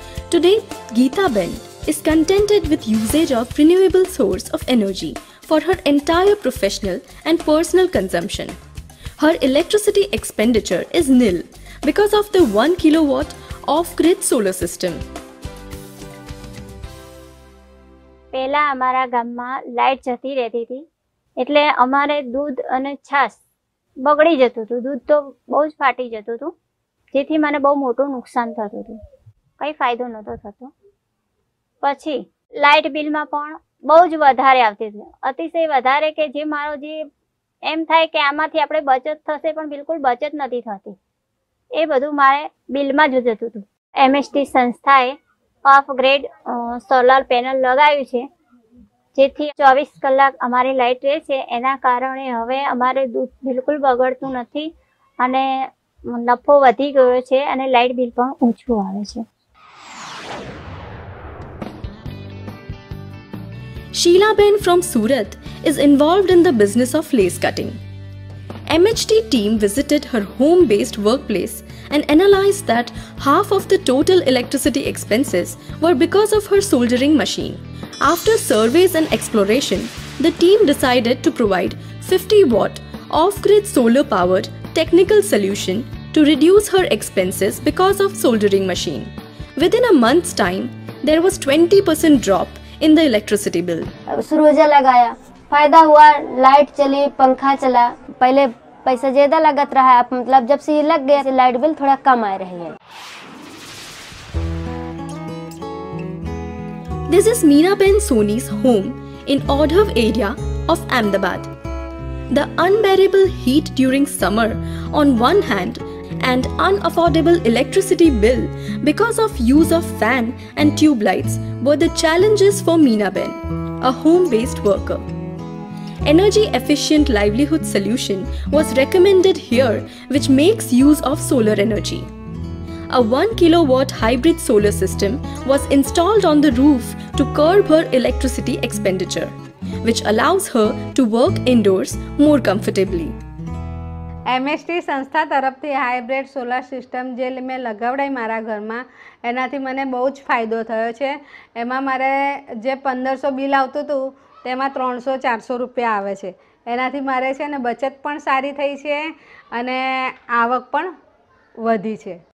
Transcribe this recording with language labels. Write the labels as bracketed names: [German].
[English] Today, Geetaben is contented with usage of renewable source of energy for her entire professional and personal consumption. Her electricity expenditure is nil because of the 1 kilowatt off-grid solar system. [Gujarati] પહેલા અમારા ગામમાં light જતી રહેતી હતી એટલે અમારે દૂધ અને છાશ બગડી જતું હતું. દૂધ તો બહુ જ ફાટી જતું હતું, જેથી મને બહુ મોટું નુકસાન થતું હતું. કંઈ ફાયદો નહોતો થતો. પછી લાઇટ બિલમાં પણ બહુ જ વધારે આવતી હતી, અતિશય વધારે, કે જે મારો જે એમ થાય કે આમાંથી આપણે બચત થશે પણ બિલકુલ બચત નથી થતી. એ બધું મારે બિલમાં જ જતું હતું. MHT સંસ્થાએ ઓફ ગ્રેડ સોલાર પેનલ લગાવ્યું છે, જેથી 24 કલાક અમારી લાઇટ રહે છે. એના કારણે હવે અમારે દૂધ બિલકુલ બગડતું નથી અને નફો વધી ગયો છે અને લાઇટ બિલ પણ ઓછું આવે છે. [English] Sheilaben from Surat is involved in the business of lace cutting. MHT team visited her home-based workplace and analyzed that half of the total electricity expenses were because of her soldering machine. After surveys and exploration, the team decided to provide 50-watt off-grid solar-powered technical solution to reduce her expenses because of soldering machine. Within a month's time, there was 20% drop in the electricity bill. [Hindi] सुरोजा लगाया, फायदा हुआ, light चली, पंखा चला. पहले पैसा ज्यादा लगत रहा, मतलब जब से ये लग गया लाइट बिल थोड़ा कम आ रही है. [English] This is Meenaben Soni's home in Audhav area of Ahmedabad. The unbearable heat during summer on one hand and unaffordable electricity bill because of use of fan and tube lights were the challenges for Meenaben, a home-based worker. Energy efficient livelihood solution was recommended here, which makes use of solar energy. A 1 kilowatt hybrid solar system was installed on the roof to curb her electricity expenditure, which allows her to work indoors more comfortably. [Gujarati] MHT સંસ્થા તરફથી hybrid solar system જે મેં લગાવડાઈ મારા ઘરમાં, એનાથી મને બહુ જ ફાયદો થયો છે. એમાં મારે જે 1500 બિલ આવતું હતું તેમાં 300-400 રૂપિયા આવે છે. એનાથી મારે છે ને બચત પણ સારી થઈ છે અને આવક પણ વધી છે.